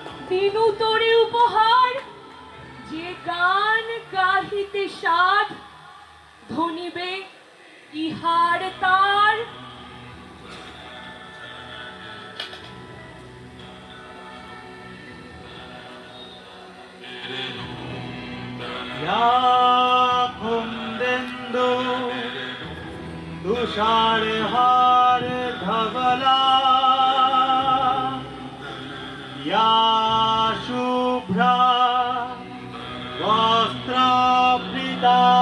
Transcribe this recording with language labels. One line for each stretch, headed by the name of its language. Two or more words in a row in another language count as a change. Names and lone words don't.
Bangla: দিনু তোরে উপহার, যে গান গাহিতে সাধ, ধনিবে ইহার তার।
Sanskrit: या कुंदेन्दु तुषार हार धवला, या शुभ्रा वस्त्रावृता,